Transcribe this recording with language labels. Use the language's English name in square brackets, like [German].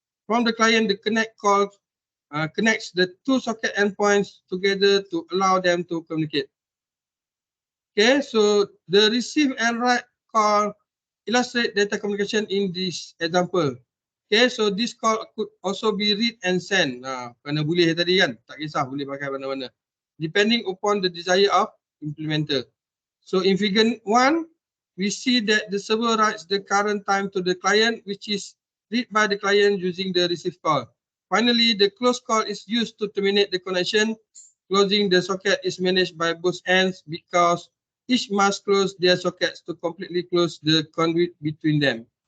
[English] From the client, the connect call connects the two socket endpoints together to allow them to communicate. Okay, so the receive and write call illustrate data communication in this example. Okay, so this call could also be read and send. [Malay] Kerana boleh tadi kan, tak kisah boleh pakai mana-mana. [English] Depending upon the desire of implementer. So in figure 1, we see that the server writes the current time to the client, which is read by the client using the receive call. Finally, the close call is used to terminate the connection. Closing the socket is managed by both ends because each must close their sockets to completely close the conduit between them.